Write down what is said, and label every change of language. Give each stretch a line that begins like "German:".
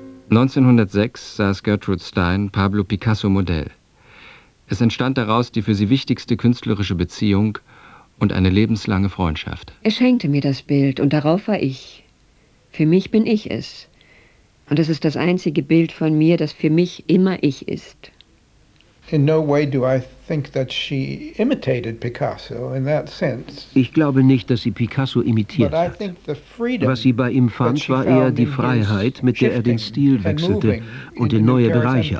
German: 1906 saß Gertrude Stein Pablo Picasso Modell. Es entstand daraus die für sie wichtigste künstlerische Beziehung und eine lebenslange Freundschaft. Er schenkte mir das Bild und darauf war ich. Für mich bin ich es. Und es ist das einzige Bild von mir, das für mich immer ich ist.
English: In no way do I think that she imitated Picasso in that sense.
German: Ich glaube nicht, dass sie Picasso imitiert hat. Was sie bei ihm fand, war eher die Freiheit, mit der er den Stil wechselte und in neue Bereiche